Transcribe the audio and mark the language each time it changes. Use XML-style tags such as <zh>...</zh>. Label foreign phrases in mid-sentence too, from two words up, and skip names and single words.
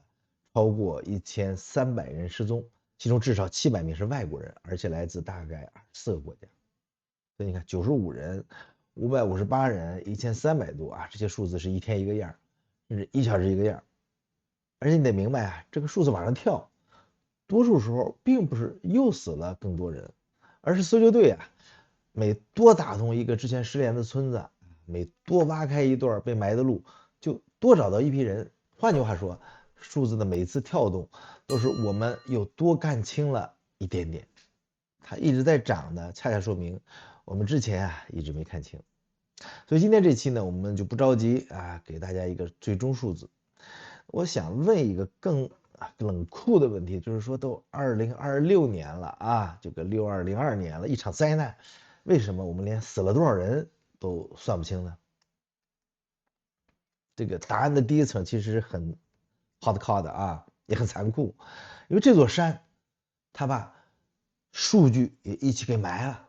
<zh>超過1300人失蹤，其中至少700名是外国人，而且來自大概24個國家。所以你看，95人、558人、1300多啊，這些數字是一天一個樣，甚至1小時一個樣。而且你得明白啊，這個數字往上跳，多數时候並不是又死了更多人，而是搜救队啊。每多打通一個之前失联的村子，每多挖開一段被埋的路，就多找到一批人。換句話說，數字的每次跳動都是我們又多幹清了一點點。它一直在漲的，恰恰說明我們之前一直沒看清。所以今天這期呢，我們就不着急給大家一個最終數字。我想問一個更冷酷的問題，就是說都2026年了啊，這個6202年了，一場災難。為什麼我們連死了多少人都算不清呢？這個答案的第一層其實很 hardcore 的啊，也很殘酷，因為這座山它把數據也一起給埋了。</zh>